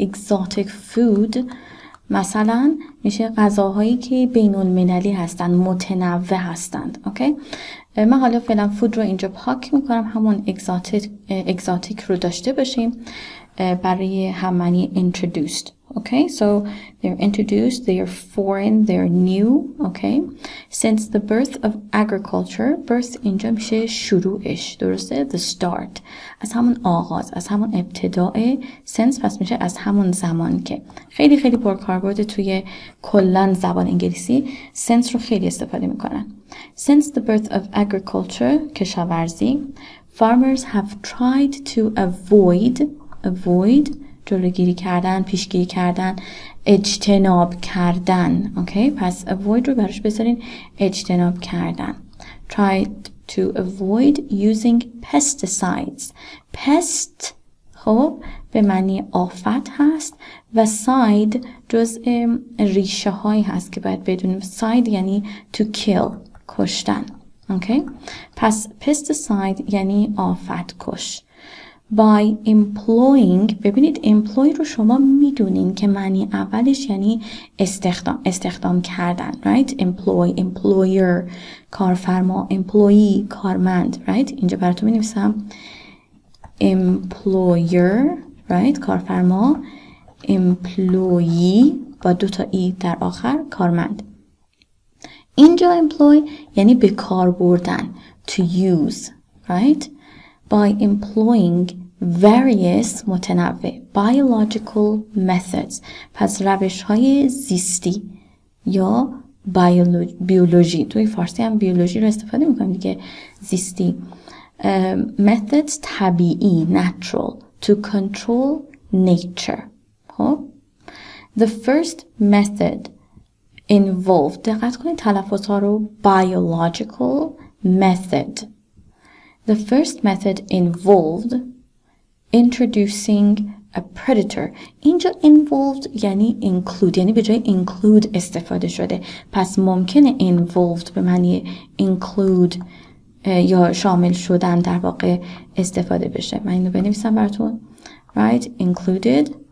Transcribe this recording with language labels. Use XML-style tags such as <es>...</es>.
<fa>اگزاتیک فود مثلا میشه غذاهایی که بین المللی هستن، متنوع هستند. اوکی؟ من حالا فعلا فود رو اینجا پاک میکنم، همون اگزاتیک رو داشته باشیم برای هممعنی introduced.</fa> <en>Okay, so they're introduced, they're foreign, they're new. Okay, since the birth of agriculture,</en> <fa>birth اینجا میشه شروعش، درسته؟</fa> <en>The start،</en> <fa>از همون آغاز، از همون ابتداء. since پس میشه از همون زمان که. خیلی پرکاربرد توی کلن زبان انگلیسی since رو خیلی استفاده میکنن.</fa> <en>Since the birth of agriculture، کشاورزی، farmers have tried to avoid</en> <fa>جلوگیری کردن، پیشگیری کردن، اجتناب کردن. اوکی؟ پس avoid رو براش بذارین اجتناب کردن.</fa> <en>Try to avoid using pesticides.</en> <fa>pest خب به معنی آفت هست و side جزء ریشه هایی هست که باید بدونیم. side یعنی to kill، کشتن. اوکی؟ پس pesticide یعنی آفت کش.</fa> <en>By employing،</en> <fa>ببینید employ رو شما میدونین که معنی اولش یعنی استخدام کردن.</fa> <en>right? employ، employer، کارفرما، employee، کارمند. right?</en> <fa>اینجا براتون می نویسم employer، right? کارفرما، employee با 2 تا ای در آخر، کارمند. اینجا employ یعنی به کار بردن،</fa> <en>to use. right? By employing various</en> <fa>متنوع biological methods، پس روش های زیستی یا بیولوژی، توی فارسی هم بیولوژی رو استفاده میکنیم دیگه، زیستی.</fa> <en>methods طبیعی، natural، to control nature. خب the first method involved،</en> <fa>دقت کنید تلفظ ها رو،</fa> <en>biological method. The first method involved introducing a predator.</en> <fa>اینجا involved یعنی include، یعنی به جای include استفاده شده. پس ممکنه involved به معنی include یا شامل شدن در واقع استفاده بشه. من اینو بنویسم براتون.</fa> <en>Right? Included.</en>